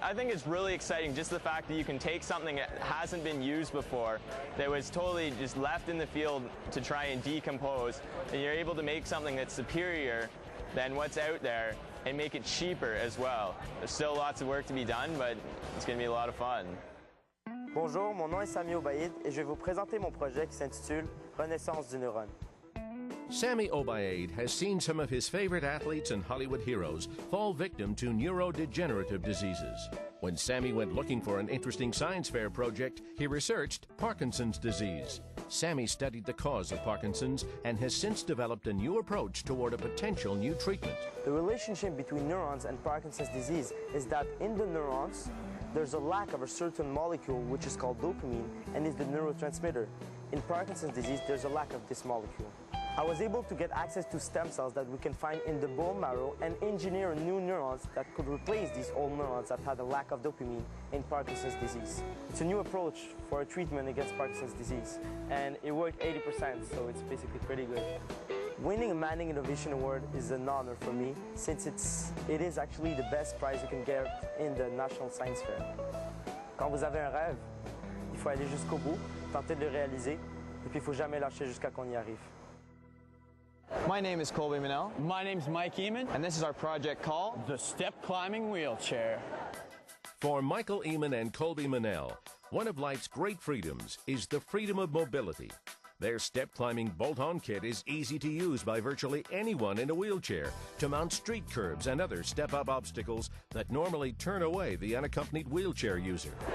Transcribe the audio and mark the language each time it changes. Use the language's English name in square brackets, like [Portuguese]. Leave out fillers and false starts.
[English] I think it's really exciting, just the fact that you can take something that hasn't been used before, that was totally just left in the field to try and decompose, and you're able to make something that's superior than what's out there and make it cheaper as well. There's still lots of work to be done, but it's going to be a lot of fun. [French] Bonjour, mon nom est Sami Obaïd et je vais vous présenter mon projet qui s'intitule Renaissance du neurone. [English] Sammy Obaid has seen some of his favorite athletes and Hollywood heroes fall victim to neurodegenerative diseases. When Sammy went looking for an interesting science fair project, he researched Parkinson's disease. Sammy studied the cause of Parkinson's and has since developed a new approach toward a potential new treatment. The relationship between neurons and Parkinson's disease is that in the neurons, there's a lack of a certain molecule which is called dopamine and is the neurotransmitter. In Parkinson's disease, there's a lack of this molecule. I was able to get access to stem cells that we can find in the bone marrow and engineer new neurons that could replace these old neurons that had a lack of dopamine in Parkinson's disease. It's a new approach for a treatment against Parkinson's disease, and it worked 80%, so it's basically pretty good. Winning a Manning Innovation Award is an honor for me, since it is actually the best prize you can get in the National Science Fair. [French] Quand vous avez un rêve, il faut aller jusqu'au bout, tenter de le réaliser, et puis il faut jamais lâcher jusqu'à qu'on y arrive. [English] My name is Colby Manel, My name's Mike Eamon. and this is our project called The Step Climbing Wheelchair. For Michael Eamon and Colby Manel, one of life's great freedoms is the freedom of mobility. Their step-climbing bolt-on kit is easy to use by virtually anyone in a wheelchair to mount street curbs and other step-up obstacles that normally turn away the unaccompanied wheelchair user.